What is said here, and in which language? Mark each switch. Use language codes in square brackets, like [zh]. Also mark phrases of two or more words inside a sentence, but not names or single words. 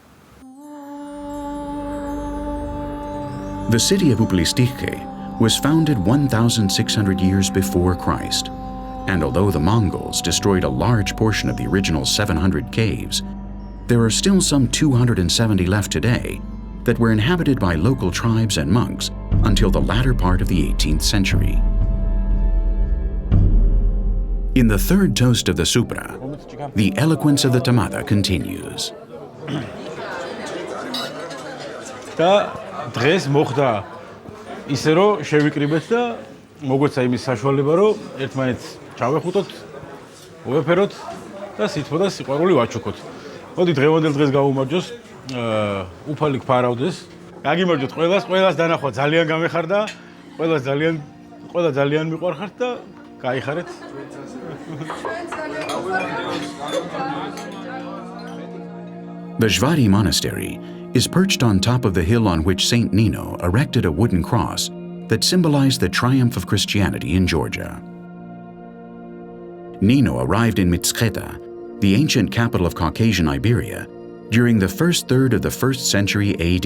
[en] The city of Uplistike was founded 1,600 years before Christ, and although the Mongols destroyed a large portion of the original 700 caves, there are still some 270 left today that were inhabited by local tribes and monks until the latter part of the 18th century. In the third toast of the Supra, the eloquence of the Tamada continues. [ka] დღეს მოხდა ისე რომ შევიკრიბეთ და მოგვეცა იმის საშუალება რომ ერთმანეთს ჩავეხუტოთ, უეფეროთ და სითბო და სიყვარული ვაჩუქოთ. მოდი დღევანდელ დღეს გავუმარჯოს, უფალი გფარავდეს. გაგიმარჯოთ ყველას დანახვა ძალიან გამეხარდა, ყველა ძალიან მიყვარხართ და გაიხარეთ. [en] The Jvari Monastery is perched on top of the hill on which Saint Nino erected a wooden cross that symbolized the triumph of Christianity in Georgia. Nino arrived in Mtskheta, the ancient capital of Caucasian Iberia, during the first third of the 1st century AD.